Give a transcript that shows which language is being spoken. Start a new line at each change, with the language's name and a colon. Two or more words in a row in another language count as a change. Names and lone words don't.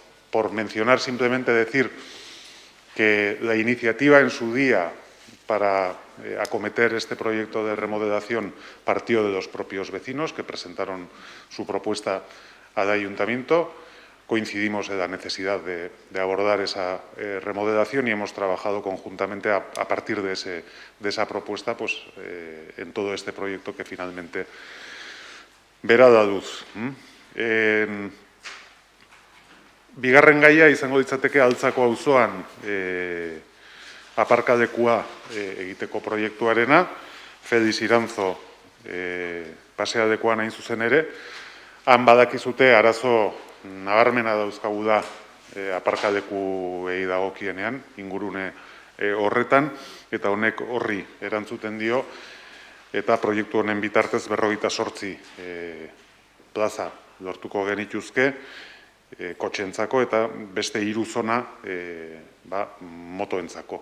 Spanish: Por mencionar, simplemente decir que la iniciativa en su día para acometer este proyecto de remodelación partió de los propios vecinos, que presentaron su propuesta al ayuntamiento. Coincidimos en la necesidad de abordar esa remodelación y hemos trabajado conjuntamente a partir de esa propuesta, pues, en todo este proyecto que finalmente verá la luz.
Basque: Bigarren gaia izango litzateke Altzako auzoan aparkalekua egiteko proiektuarena, Felix Iranzo pasealekuan hain zuzen ere. Han badakizute arazo nabarmena dauzkagu da aparkalekuei dagokienean, ingurune horretan, eta honek horri erantzuten dio, eta proiektu honen bitartez 58 plaza lortuko genituzke, kotxeentzako eta beste 3 zona motoentzako.